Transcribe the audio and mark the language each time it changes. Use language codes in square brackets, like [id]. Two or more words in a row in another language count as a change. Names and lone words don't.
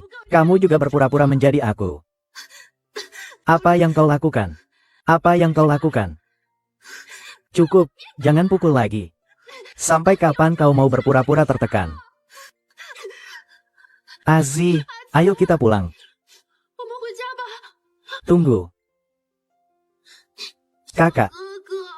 [id] Kamu juga berpura-pura menjadi aku. Apa yang kau lakukan? Apa yang kau lakukan? Cukup, jangan pukul lagi. Sampai kapan kau mau berpura-pura tertekan? Azi, ayo kita pulang. [zh] 我们回家吧， [id] Tunggu. Kakak, [zh] 哥哥。